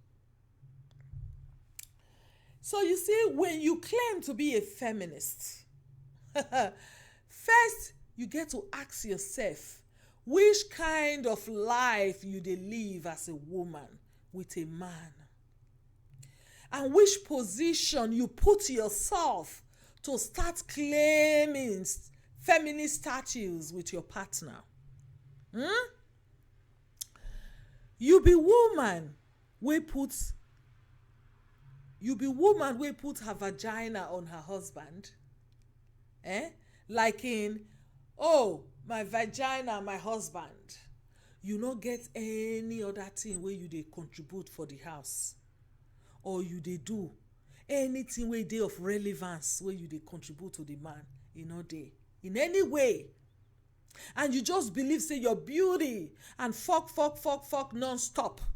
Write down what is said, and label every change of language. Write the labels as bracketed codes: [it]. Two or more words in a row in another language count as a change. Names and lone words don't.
[pcm] So you see, when you claim to be a feminist, first you get to ask yourself which kind of life you dey live as a woman with a man, and which position you put yourself to start claiming feminist status with your partner. You be woman wey put her vagina on her husband, like in, oh, my vagina, my husband. You no get any other thing wey you dey contribute for the house, or you dey do anything wey dey of relevance wey you dey contribute to the man, e no dey in any way. And you just believe say your beauty and fuck non-stop.